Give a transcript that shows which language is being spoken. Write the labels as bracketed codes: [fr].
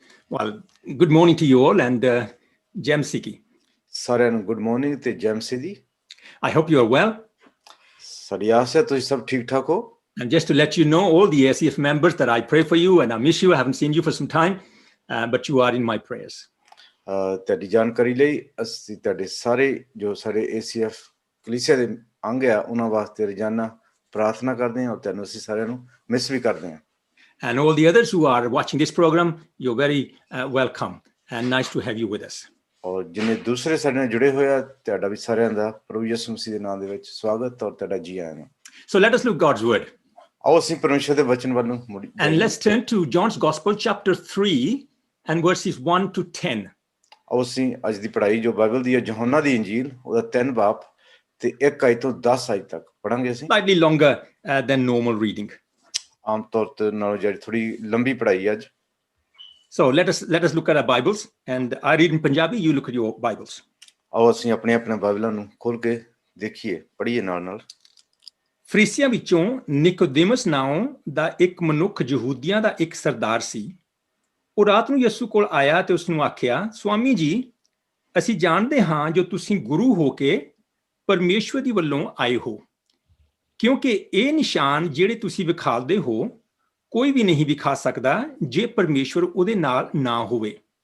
[en] Well, good morning to you all, and Jem Siki. Saran, good morning to Jem Sidi. I hope you are well. [pa] Sariyase to sab theek thak ho. [en] And just to let you know, all the ACF members, that I pray for you and I miss you. I haven't seen you for some time, but you are in my prayers. [pa] ਤੁਹਾਡੀ ਜਾਣਕਾਰੀ ਲਈ ਅਸੀਂ ਤੁਹਾਡੇ ਸਾਰੇ ਜੋ ਸਾਡੇ ACF ਕਲੀਸਿਆ ਦੇ ਅੰਗ ਆ ਉਹਨਾਂ ਵਾਸਤੇ ਰੋਜ਼ਾਨਾ ਪ੍ਰਾਰਥਨਾ ਕਰਦੇ ਹਾਂ ਔਰ ਤੁਹਾਨੂੰ ਅਸੀਂ ਸਾਰਿਆਂ ਨੂੰ ਮਿਸ ਵੀ ਕਰਦੇ ਹਾਂ. [en] And all the others who are watching this program, you're very welcome and nice to have you with us. [pa] ਔਰ ਜਿੰਨੇ ਦੂਸਰੇ ਸਾਡੇ ਨਾਲ ਜੁੜੇ ਹੋਏ ਆ ਤੁਹਾਡਾ ਵੀ ਸਾਰਿਆਂ ਦਾ ਪ੍ਰਭੂ ਯਿਸੂ ਮਸੀਹ ਦੇ ਨਾਮ ਦੇ ਵਿੱਚ ਸਵਾਗਤ ਔਰ ਤੁਹਾਡਾ ਜੀ ਆਇਆਂ ਨੂੰ. [en] So let us look God's word. [pa] ਆਓ ਅਸੀਂ ਪਰਮੇਸ਼ਰ ਦੇ ਵਚਨ ਵੱਲ ਨੂੰ ਮੁੜੀਏ. [en] And let's turn to John's Gospel chapter 3 and verses 1 to 10. [pa] ਆਓ ਅਸੀਂ ਅੱਜ ਦੀ ਪੜ੍ਹਾਈ ਜੋ ਬਾਈਬਲ ਦੀ ਹੈ ਯਹੋਨਾ ਦੀ ਇੰਜੀਲ ਉਹਦਾ 3 ਬਾਬ ਤੇ 1 ਆਇਤ ਤੋਂ 10 ਆਇਤ ਤੱਕ ਪੜਾਂਗੇ ਅਸੀਂ. [en] Slightly longer than normal reading. [pa] ਆਮ ਤੌਰ ਤੇ ਨਾਲੋਂ ਜਿਹੜੀ ਥੋੜੀ ਲੰਬੀ ਪੜ੍ਹਾਈ ਅੱਜ. [en] So let us look at our Bibles, and I read in Punjabi, you look at your Bibles. [pa] ਆਓ ਅਸੀਂ ਆਪਣੇ ਬਾਈਬਲਾਂ ਨੂੰ ਖੋਲ ਕੇ ਦੇਖੀਏ ਪੜ੍ਹੀਏ ਨਾਲ ਨਾਲ. ਫਰੀਸੀਆਂ ਵਿੱਚੋਂ ਨਿਕੋਦੇਮਸ ਨਾਮ ਦਾ ਇੱਕ ਮਨੁੱਖ ਯਹੂਦੀਆਂ ਦਾ ਇੱਕ ਸਰਦਾਰ ਸੀ. ਉਹ ਰਾਤ ਨੂੰ ਯਿਸੂ ਕੋਲ ਆਇਆ ਤੇ ਉਸ ਨੂੰ ਆਖਿਆ, ਸੁਆਮੀ ਜੀ, ਅਸੀਂ ਜਾਣਦੇ ਹਾਂ ਜੋ ਤੁਸੀਂ ਗੁਰੂ ਹੋ ਕੇ ਪਰਮੇਸ਼ਵਰ ਦੀ ਵੱਲੋਂ ਆਏ ਹੋ, ਕਿਉਂਕਿ ਇਹ ਨਿਸ਼ਾਨ ਜਿਹੜੇ ਤੁਸੀਂ ਵਿਖਾਲਦੇ ਹੋ ਕੋਈ ਵੀ ਨਹੀਂ ਵਿਖਾ ਸਕਦਾ ਜੇ ਪਰਮੇਸ਼ਵਰ ਉਹਦੇ ਨਾਲ ਨਾ ਹੋਵੇ।